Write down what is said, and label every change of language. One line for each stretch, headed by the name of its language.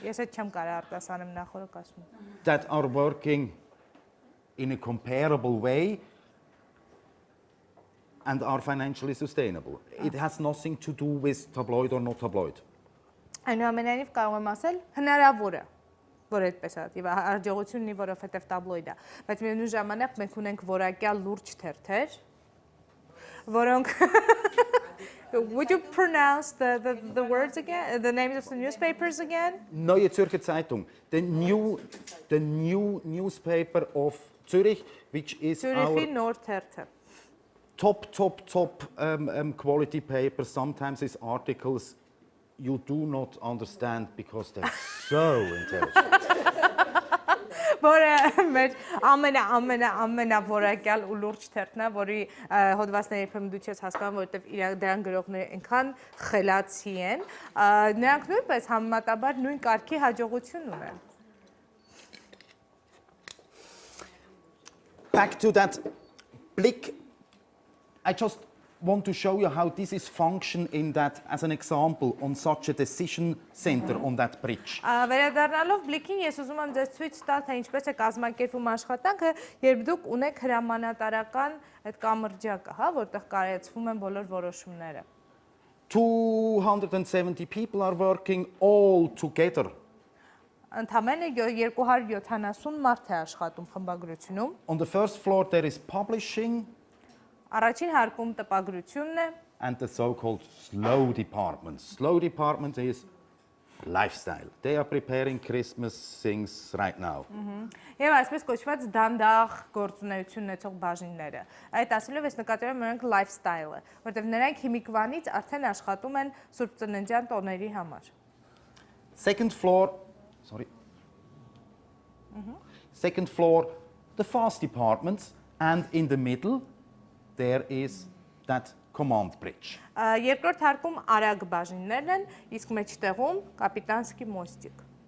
Armenian: Ես այդ չեմ կարող արտասանեմ նախորդ ասում։
English: that are working in a comparable way and are financially sustainable. It has nothing to do with tabloid or not tabloid.
Armenian: Այնուամենայնիվ կարող եմ ասել հնարավոր է, որ այդպես է, եւ հաջողությունն ունի, որովհետեւ տաբլոիդ է, բայց միևնույն ժամանակ մենք ունենք որակյալ լուրջ թերթեր, որոնք
English: Would you pronounce the words again, the names of the newspapers again? Neue Zürcher Zeitung, the new newspaper of Zürich, which is
Armenian: Zürichi
English: our
Armenian: նոր թերթը։
English: top quality paper. Sometimes these articles you do not understand because they're so intelligent.
Armenian: Որը մեր ամենավորակյալ ու լուրջ թերթն է, որի հոդվածները երբեմն դու չես հասկանում, որովհետև դրան գրողները այնքան խելացի են, նրանք նույնպես համեմատաբար նույն կարգի հաջողություն ունեն։
English: Back to that Blick, I just want to show you how this is function in that, as an example, on such a decision center on that bridge.
Armenian: Վերադառնալով բլիքին ես ուզում եմ ձեզ ցույց տալ, թե ինչպես է կազմակերպվում աշխատանքը, երբ դուք ունեք հրամանատարական այդ կամրջակը, հա, որտեղ կայացվում են բոլոր որոշումները։
English: 270 people are working all together.
Armenian: Ընդամենը 270 մարդ է աշխատում խմբագրությունում։
English: On the first floor there is publishing.
Armenian: Առաջին հարկում տպագրությունն է,
English: And the so-called slow department. Slow department is lifestyle. They are preparing Christmas things right now.
Armenian: Եվ այսպես կոչված դանդաղ գործունեություն ունեցող բաժինները։ Այդ ասելով ես նկատել եմ նրանք lifestyle-ը, որտեղ նրանք հիմիկվանից արդեն աշխատում են Սուրբ Ծննդյան տոների համար։
English: Second floor, Second floor, the fast departments, and in the middle there is that command bridge.
Armenian: Երկրորդ հարկում արագ բաժիններն են, իսկ մեջտեղում
Russian: կապիտանսկի մոստիկ։